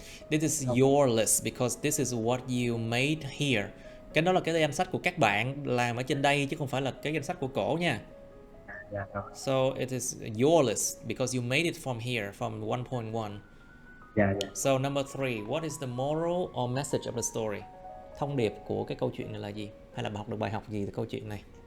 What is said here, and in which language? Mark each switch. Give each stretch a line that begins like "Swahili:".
English: This is your list because this is what you made here.
Vietnamese: Cái đó là cái danh sách của các bạn làm ở trên đây chứ không phải là cái danh sách của cổ nha. Dạ rồi.
English: So it is your list because you made it from here, from 1.1.
Vietnamese: Dạ.
English: So number 3, what is the moral or message of the story?
Vietnamese: Thông điệp của cái câu chuyện này là gì? Hay là học được bài học gì từ câu chuyện này?